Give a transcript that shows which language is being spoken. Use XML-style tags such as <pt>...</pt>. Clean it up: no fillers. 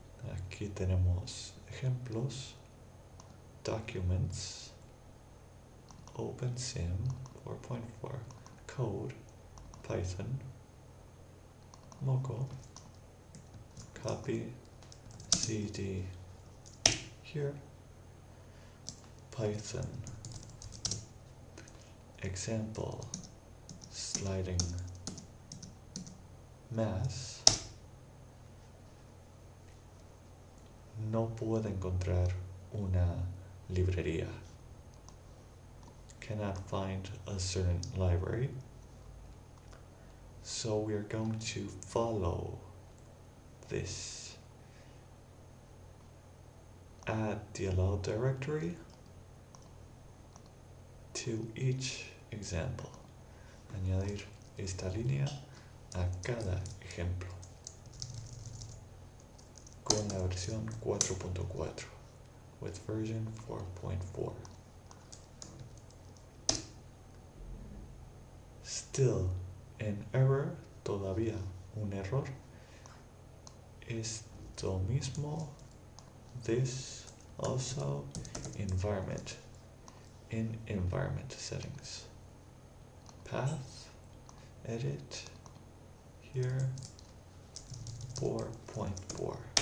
<es>Aquí tenemos ejemplos,</es> <en>documents, OpenSim 4.4, code, Python, Moco, copy, cd, here, Python, example, sliding mass.</en> <es>No puedo encontrar una librería.</es> <en>Cannot find a certain library. So we are going to follow this. Add the allowed directory to each example.</en> <es>Añadir esta línea a cada ejemplo con la versión 4.4</es> <en>with version 4.4. Still an error,</en> <es>todavía un error. Esto mismo,</es> <en>this also environment, in environment settings. Path, edit, here, 4.4.</en>